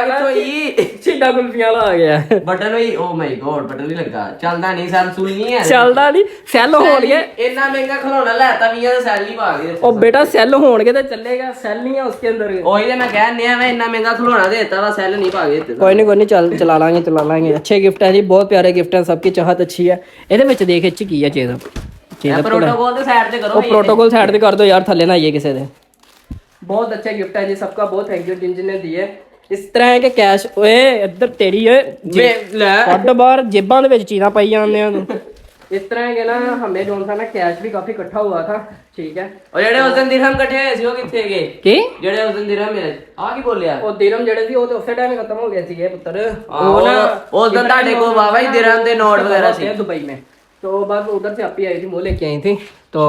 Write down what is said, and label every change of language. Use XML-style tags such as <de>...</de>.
<pa>ਕਿੱਥੋਂ ਹੀ ਛੀਦਾ ਕੁਲਫੀਆਂ ਵਾਲਾ ਆ ਗਿਆ ਬਟਨ ਵੀ ਓ ਮਾਈ ਗੋਡ ਬਟਨ ਵੀ ਲੱਗਾ ਚੱਲਦਾ ਨਹੀਂ ਸੈਲ ਸੁਲ ਨਹੀਂ ਹੈ ਚੱਲਦਾ ਨਹੀਂ ਸੈੱਲ ਹੋਣਗੇ ਇੰਨਾ ਮਹਿੰਗਾ ਖਿਡੌਣਾ ਲੈਤਾ 20 ਦਾ ਸੈਲ ਹੀ ਪਾ ਗਏ ਉਹ ਬੇਟਾ ਸੈੱਲ ਹੋਣਗੇ ਤੇ ਚੱਲੇਗਾ ਸੈੱਲ ਨਹੀਂ ਹੈ ਉਸਕੇ ਅੰਦਰ ਉਹੀ ਤੇ ਮੈਂ ਕਹਿੰਨੇ ਆ ਮੈਂ ਇੰਨਾ ਮਹਿੰਗਾ ਖਿਡੌਣਾ ਦੇਤਾ ਵਾ ਸੈਲ ਨਹੀਂ ਪਾ ਗਏ ਦਿੱਤੇ</pa> <hi>कोई नहीं चल चला लांगे अच्छे गिफ्ट हैं जी बहुत प्यारे गिफ्ट हैं सबकी चाहत अच्छी है</hi> <pa>ਇਹਦੇ ਵਿੱਚ ਦੇਖ ਇੱਚ ਕੀ ਹੈ ਚੀਜ਼ ਪ੍ਰੋਟੋਕੋਲ ਦੇ ਸਾਈਡ ਤੇ ਕਰੋ ਉਹ ਪ੍ਰੋਟੋਕੋਲ ਸਾਈਡ ਤੇ ਕਰ ਦਿਓ ਯਾਰ ਥੱਲੇ ਨਾ ਆਈਏ ਕਿਸੇ ਦੇ</pa> <hi>बहुत अच्छा गिफ्ट है जी, सबका बहुत थैंक यू जिन जिन्हें दिए। इस तरह है कि कैश ओए</hi> <pa>ਇੱਧਰ ਤੇਰੀ ਓਏ ਕੱਢ ਬਾਹਰ ਜੇਬਾਂ ਦੇ ਵਿੱਚ ਚੀਜ਼ਾਂ ਪਾਈ ਜਾਂਦੇ ਆ ਤੂੰ।</pa> <hi>इस तरह के ना हमें जो था ना कैश भी काफी इकट्ठा हुआ था, ठीक है।</hi> <pa>और ਜਿਹੜੇ ਉਸ ਦਿਨ ਦਿਰਹਮ ਇਕੱਠੇ ਹੋਏ ਸੀ ਉਹ ਕਿੱਥੇ ਗਏ? ਕੀ ਜਿਹੜੇ ਉਸ ਦਿਨ ਦਿਰਹਮ ਮਿਲੇ ਆ ਕੀ ਬੋਲਿਆ? ਉਹ ਦਿਰਹਮ ਜਿਹੜੇ ਸੀ ਉਹ ਤੇ ਉਸੇ ਟਾਈਮ ਖਤਮ ਹੋ ਗਏ ਸੀਗੇ ਪੁੱਤਰ। ਉਹ ਨਾ ਉਸ ਦਿਨ ਤੁਹਾਡੇ ਕੋਲ ਵਾਵਾ ਹੀ ਦਿਰਹਮ ਦੇ ਨੋਟ ਵਗੈरह ਸੀ</pa> <hi>दुबई में, तो बस उधर से आपी आई थी वो लेके आई थी तो।</hi>